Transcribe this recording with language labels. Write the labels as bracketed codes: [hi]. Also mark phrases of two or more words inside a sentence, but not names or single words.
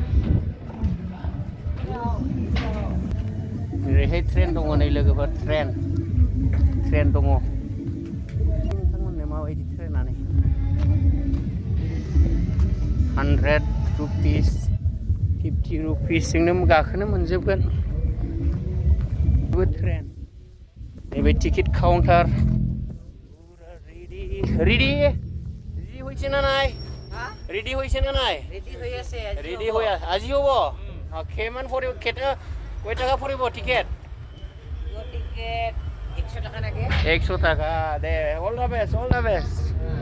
[brx] ओरैहाय ट्रेन दङ नै लोगोफोर ट्रेन दङ नोंथांमोननो माबायदि ट्रेनानो 100 रुपिस 50 रुपिसजोंनो गाखोनो मोनजोबगोन बे ट्रेन नैबे [en] ticket counter [as] रेडी হৈছে না নাই ৰেডি হৈছে না নাই ৰেডি হৈ আছে আজি হ'ব কেইমান পৰিব কয় টাকা পৰিব টিকেট 100 টাকা দে [en] all the best